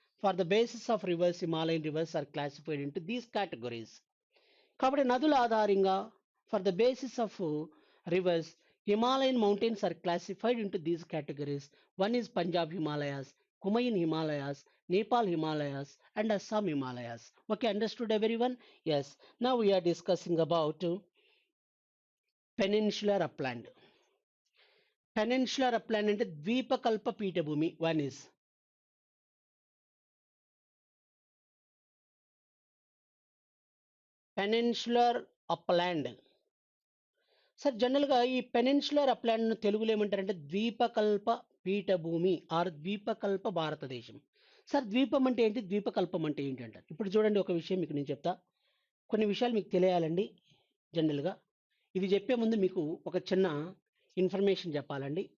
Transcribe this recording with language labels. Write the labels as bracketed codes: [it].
[en] For the basis of rivers Himalayan rivers are classified into these categories. [te] కాబట్టి నదుల ఆధారంగా [en] For the basis of rivers Himalayan mountains are classified into these categories. One is Punjab Himalayas, Kumaon Himalayas, Nepal Himalayas and Assam Himalayas. Okay, understood everyone? Yes. Now we are discussing about peninsular upland. [te] Peninsular upland అంటే ద్వీపకల్ప పీఠభూమి. [en] One is peninsular upland. [te] Sir జనరల్గా ఈ peninsular upland తెలుగులో ఏమంటారంటే ద్వీపకల్ప పీఠభూమి are ద్వీపకల్ప భారతదేశం. Sir ద్వీపం అంటే ఏంటి, ద్వీపకల్పం అంటే ఏంటి అంటారు. ఇప్పుడు చూడండి ఒక విషయం మీకు నేను చెప్తా, కొన్ని విషయాలు మీకు తెలియాలండి. జనరల్గా ఇది చెప్పే ముందు మీకు ఒక చిన్న ఇన్ఫర్మేషన్ చెప్పాలండి.